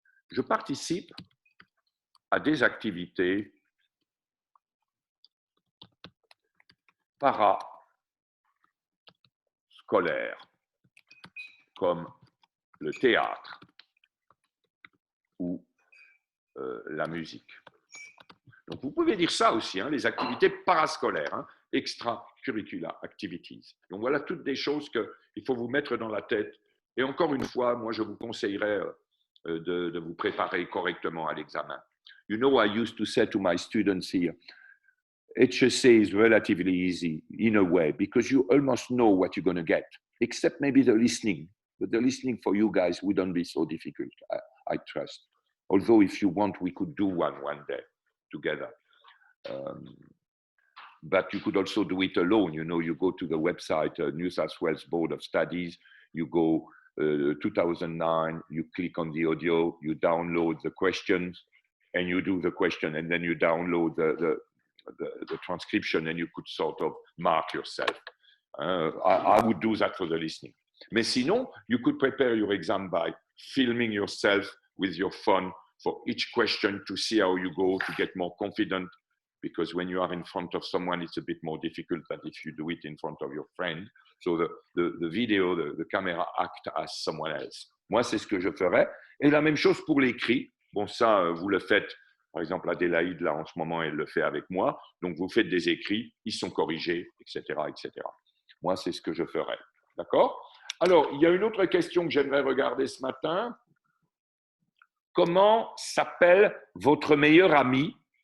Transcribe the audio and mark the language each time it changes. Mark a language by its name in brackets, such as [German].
[French] Je participe à des activités parascolaires, comme le théâtre ou la musique. Donc, vous pouvez dire ça aussi, hein, les activités parascolaires, hein, [English] extracurricular activities. [French] Donc, voilà toutes des choses qu'il faut vous mettre dans la tête. Et encore une fois, moi, je vous conseillerais de vous préparer correctement à l'examen. [English] You know, I used to say to my students here, HSA is relatively easy in a way because you almost know what you're going to get, except maybe the listening. But the listening for you guys wouldn't be so difficult, I trust. Although if you want, we could do one day together. But you could also do it alone. You know, you go to the website, New South Wales Board of Studies, you go 2009, you click on the audio, you download the questions, and you do the question, and then you download the transcription, and you could sort of mark yourself. I would do that for the listening. [French] Mais sinon, [English] you could prepare your exam by filming yourself with your phone for each question to see how you go, to get more confident, because when you are in front of someone, it's a bit more difficult than if you do it in front of your friend. So the video, the camera act as someone else. [French] Moi, c'est ce que je ferais. Et la même chose pour l'écrit. Bon, ça, vous le faites. Par exemple, Adélaïde, là, en ce moment, elle le fait avec moi. Donc, vous faites des écrits, ils sont corrigés, etc., etc. Moi, c'est ce que je ferais. D'accord? Alors, il y a une autre question que j'aimerais regarder ce matin. Comment s'appelle votre meilleur ami?